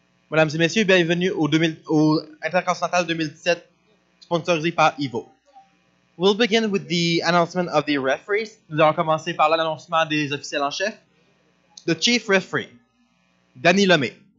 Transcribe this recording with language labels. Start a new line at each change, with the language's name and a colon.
French: Mesdames et messieurs, bienvenue au Intercontinental 2017 sponsorisé par EVO.
English: We'll begin with the announcement of the referees.
French: Nous allons commencer par l'annoncement des officiels en chef.
English: The chief referee, Danny Lemay.